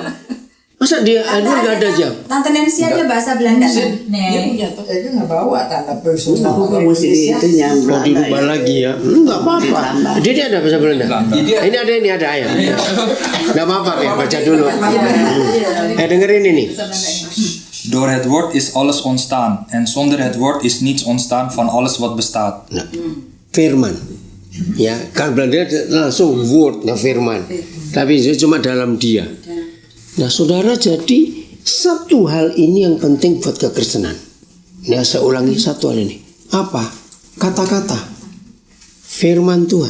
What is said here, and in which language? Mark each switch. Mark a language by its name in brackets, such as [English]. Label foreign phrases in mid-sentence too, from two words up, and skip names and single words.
[Indonesian] Masa dia nggak ada jam? Tante Nancy aja bahasa Belanda. Itu nggak bawa tanda personal. Mau dirubah lagi ya? Nggak apa-apa. Dia ada bahasa Belanda. Ini ada ya. Nggak apa-apa ya, baca dulu. Dengerin ini. [Dutch] Door het woord is alles ontstaan en zonder het woord is niets ontstaan van alles wat bestaat. [Indonesian] Nah, firman. Ya, kan Belanda langsung word, ya firman. Tapi itu cuma dalam dia. Nah, saudara, jadi satu hal ini yang penting buat kekristenan. Nah, saya ulangi satu hal ini. Apa? Kata-kata firman Tuhan.